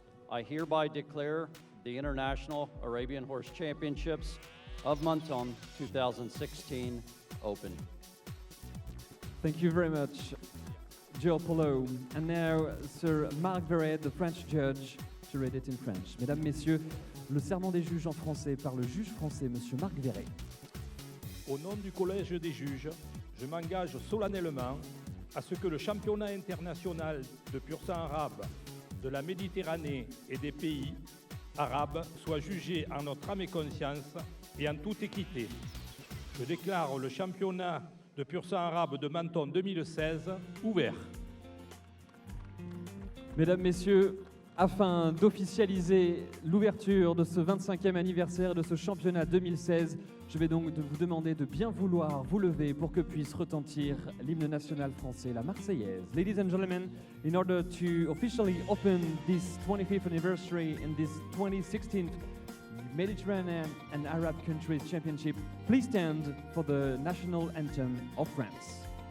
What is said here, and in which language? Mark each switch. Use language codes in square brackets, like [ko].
[en] I hereby declare the International Arabian Horse Championships of Menton 2016 open. Thank you very much, Joe Polo. And now, Sir Marc Verret, the French judge, to read it in French. [fr] Mesdames, Messieurs, le serment des juges en français par le juge français, Monsieur Marc Verret. Au nom du Collège des juges, je m'engage solennellement à ce que le championnat international de pur sang arabe de la Méditerranée et des pays arabes soit jugé en notre âme et conscience et en toute équité. Je déclare le championnat de pur sang arabe de Menton 2016 ouvert. Mesdames, Messieurs, afin d'officialiser l'ouverture de ce 25e anniversaire de ce championnat 2016, je vais donc vous demander de bien vouloir vous lever pour que puisse retentir l'hymne national français, la Marseillaise. [en] Ladies and gentlemen, in order to officially open this 25th anniversary in this 2016 Mediterranean and Arab Countries Championship, please stand for the national anthem of France.